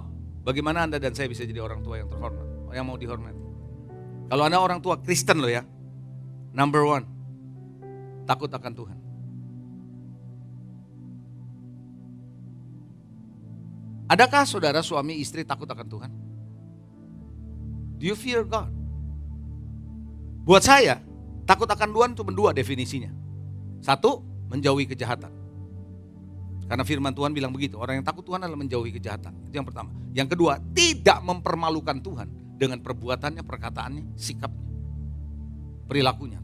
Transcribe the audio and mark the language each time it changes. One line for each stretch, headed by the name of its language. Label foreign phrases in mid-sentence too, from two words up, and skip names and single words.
Indonesian: Bagaimana Anda dan saya bisa jadi orang tua yang terhormat? Yang mau dihormati? Kalau Anda orang tua Kristen loh ya.
English: Number one,
Indonesian: takut akan Tuhan. Adakah saudara suami istri takut akan Tuhan?
English: Do you fear God?
Indonesian: Buat saya, takut akan Tuhan cuma dua definisinya. Satu, menjauhi kejahatan. Karena firman Tuhan bilang begitu, orang yang takut Tuhan adalah menjauhi kejahatan. Itu yang pertama. Yang kedua, tidak mempermalukan Tuhan dengan perbuatannya, perkataannya, sikapnya, perilakunya.